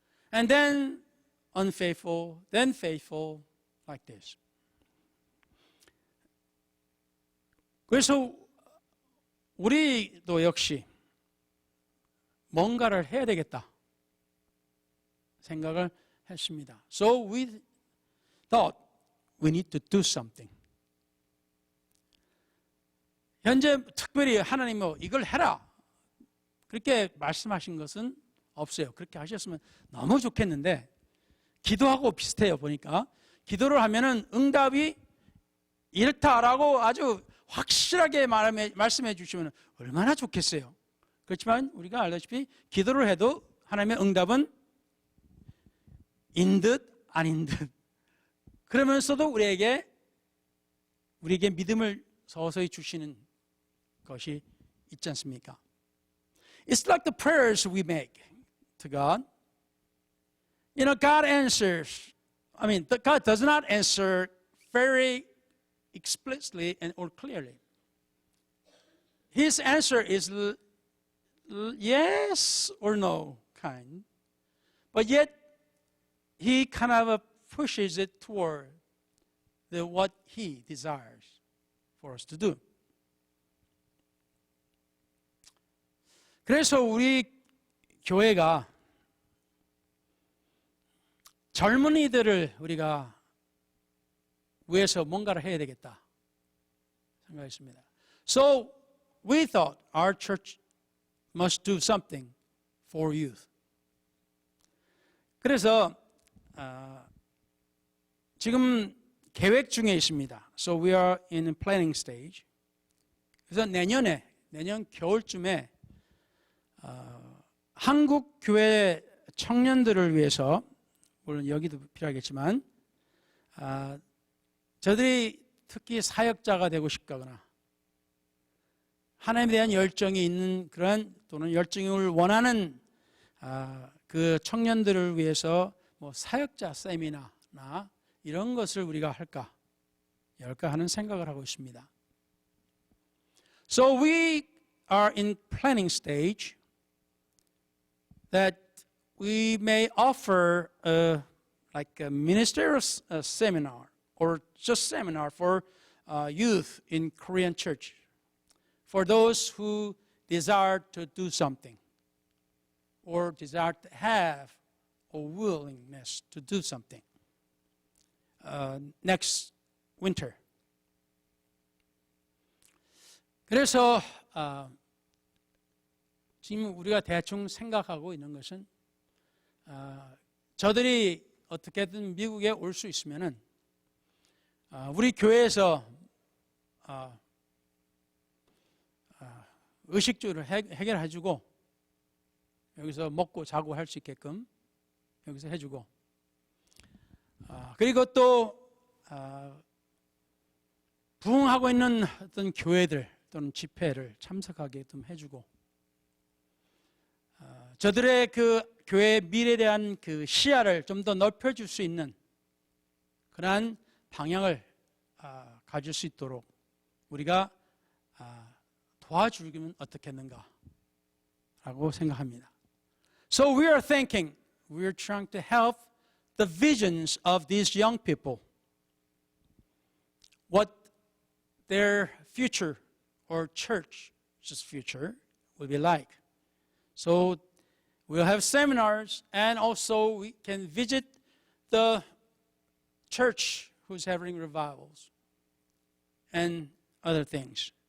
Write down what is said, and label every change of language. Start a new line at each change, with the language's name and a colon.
English: And then unfaithful, then faithful, like this.
Korean: 그래서 우리도 역시 뭔가를 해야 되겠다 생각을 했습니다.
English: So we thought we need to do something.
Korean: 현재 특별히 하나님이 이걸 해라 그렇게 말씀하신 것은 없어요. 그렇게 하셨으면 너무 좋겠는데 기도하고 비슷해요. 보니까 기도를 하면은 응답이 이렇다라고 아주 확실하게 말씀해 주시면 얼마나 좋겠어요. 그렇지만 우리가 알다시피 기도를 해도 하나님의 응답은 인 듯 아닌 듯 그러면서도 우리에게 믿음을 서서히 주시는 것이 있지 않습니까?
English: It's like the prayers we make to God. God answers. God does not answer very explicitly or clearly. His answer is yes or no kind. But yet, he kind of pushes it toward what he desires for us to do.
Korean: 그래서 우리 교회가 젊은이들을 우리가 위해서 뭔가를 해야 되겠다 생각했습니다.
English: So we thought our church must do something for youth.
Korean: 그래서 지금 계획 중에 있습니다.
English: So we are in planning stage.
Korean: 그래서 내년 겨울쯤에 한국 교회 청년들을 위해서 물론 여기도 필요하겠지만 저들이 특히 사역자가 되고 싶거나 하나님에 대한 열정이 있는 그런 또는 열정을 원하는 그 청년들을 위해서 사역자 세미나나 이런 것을 우리가 열까 하는 생각을 하고 있습니다.
English: So we are in planning stage that we may offer like a ministerial seminar or just seminar for youth in Korean church for those who desire to do something or desire to have a willingness to do something next winter.
Korean: 그래서 지금 우리가 대충 생각하고 있는 것은 저들이 어떻게든 미국에 올 수 있으면은 우리 교회에서 의식주를 해결해주고 여기서 먹고 자고 할 수 있게끔 여기서 해주고 그리고 또 부흥하고 있는 어떤 교회들 또는 집회를 참석하게 좀 해주고 저들의 그 교회의 미래에 대한 그 시야를 좀 더 넓혀줄 수 있는 그러한 방향을 가질 수 있도록 우리가 도와주면 어떻겠는가 라고 생각합니다.
English: So we are thinking, we are trying to help the visions of these young people, what their future or church's future will be like. So we'll have seminars, and also we can visit the church who's having revivals and other things.